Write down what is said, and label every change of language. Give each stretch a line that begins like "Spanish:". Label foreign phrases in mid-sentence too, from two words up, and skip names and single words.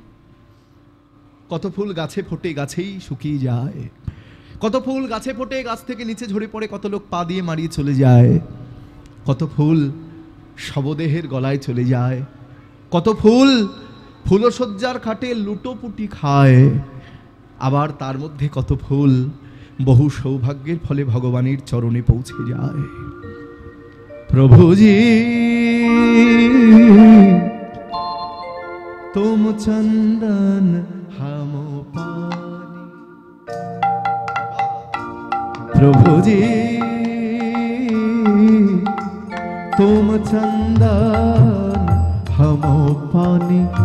Bangla: কত ফুল গাছে ফোটে গাছেই শুকিয়ে যায়, কত ফুল গাছে ফোটে গাছ থেকে নিচে ঝরে পড়ে, কত লোক পা দিয়ে মারিয়ে চলে যায়, কত ফুল শবদেহের গলায় চলে যায়, কত ফুল ফুলশয্যার খাটে লুটোপুটি খায়, আবার তার মধ্যে কত ফুল বহু সৌভাগ্যের ফলে ভগবানের চরণে পৌঁছে যায়।
Hindi: প্রভুজি तुम चंदन हम पानी, प्रभु जी तुम चंदन हम पानी।